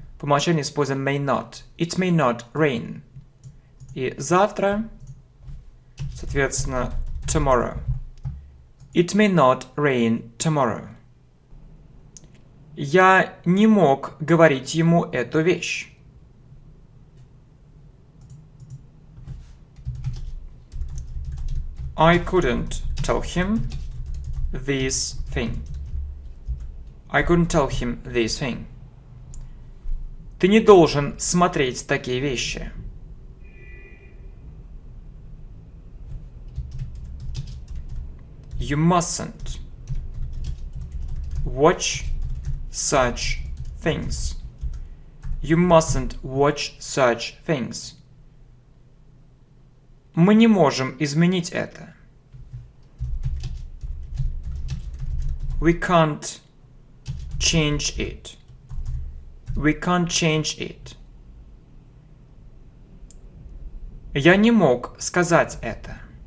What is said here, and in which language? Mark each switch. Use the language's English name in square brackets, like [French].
[Russian] По умолчанию используем [English] may not. It may not rain. [Russian] И завтра, соответственно, tomorrow. [English] It may not rain tomorrow. [Russian] Я не мог говорить ему эту вещь. [English] I couldn't tell him this thing. I couldn't tell him this thing. [Russian] Ты не должен смотреть такие вещи. [English] You mustn't watch such things. You mustn't watch such things. [Russian] Мы не можем изменить это. [English] We can't change it. We can't change it. [Russian] Я не мог сказать это.